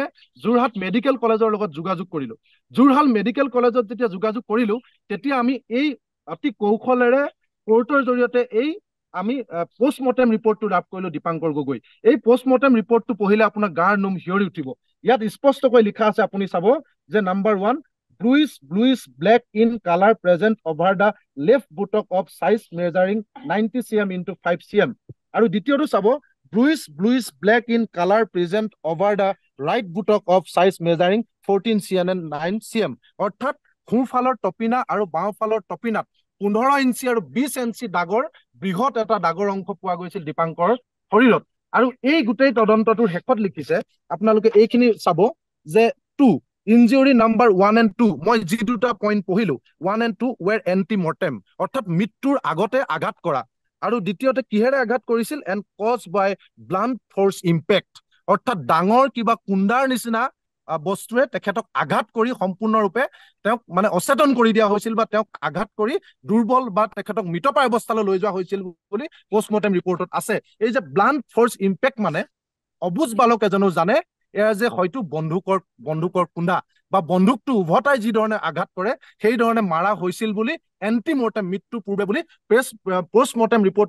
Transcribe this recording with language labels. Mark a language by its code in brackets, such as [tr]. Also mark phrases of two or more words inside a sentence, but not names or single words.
[as] যোৰহাট মেডিকেল কলেজৰ লগত যোগাযোগ কৰিলো যোৰহাট মেডিকেল কলেজত যেতিয়া যোগাযোগ কৰিলো তেতিয়া আমি এই অতি কৌশলেৰে কোৰ্টৰ জৰিয়তে এই আমি পোষ্টমৰ্টেম ৰিপৰ্টটো লাভ কৰিলো দীপাংকৰ গগৈ এই পোষ্টমৰ্টেম ৰিপৰ্টটো পঢ়িলে আপোনাৰ গাৰ নোম হিয়ৰি উঠিব ইয়াত স্পষ্টকৈ লিখা আছে আপুনি চাব যে নাম্বাৰ 1 [en] bluish black in color present over the left buttock of size measuring 90 cm into 5 cm [as] আৰু দ্বিতীয়টো চাব [en] bluish black in color present over the right buttock of size measuring 14 cm and 9 cm [as] অৰ্থাৎ সোঁফালৰ টপিনা আৰু বাওঁফালৰ টপিনাত 15 ইঞ্চি আৰু 20 ইঞ্চি দাগৰ বৃহৎ এটা দাগৰ অংশ পোৱা গৈছিল দীপাংকৰ শৰীৰত আৰু এই গোটেই তদন্তটোৰ শেষত লিখিছে আপোনালোকে এইখিনি চাব যে 2 [en] Injury number 1 and 2 [as] মই যি দুটা পইণ্ট পঢ়িলো [en] 1 and 2 were [as] anti-mortem অৰ্থাৎ মৃত্যুৰ আগতে আঘাত কৰা আৰু দ্বিতীয়তে কিহেৰে আঘাত কৰিছিল [en] and caused by blunt force impact [as] অৰ্থাৎ ডাঙৰ কিবা কুণ্ডাৰ নিচিনা বস্তুৱে তেখেতক আঘাত কৰি সম্পূৰ্ণৰূপে তেওঁক মানে অচেতন কৰি দিয়া হৈছিল বা তেওঁক আঘাত কৰি দুৰ্বল বা তেখেতক মৃতপ্ৰায় অৱস্থালৈ লৈ যোৱা হৈছিল বুলি পোষ্টমৰ্টেম ৰিপৰ্টত আছে এই যে [en] blunt force impact [as] মানে অবুজ বালক এজনো জানে এয়া যে হয়তো বন্দুকৰ কুণ্ডা বা বন্দুকটো উভতাই যি ধৰণে আঘাত কৰে সেই ধৰণে মাৰা হৈছিল বুলি এন্টিমৰ্টেম মৃত্যুৰ পূৰ্বে বুলি পোষ্টমৰ্টেম ৰিপৰ্টত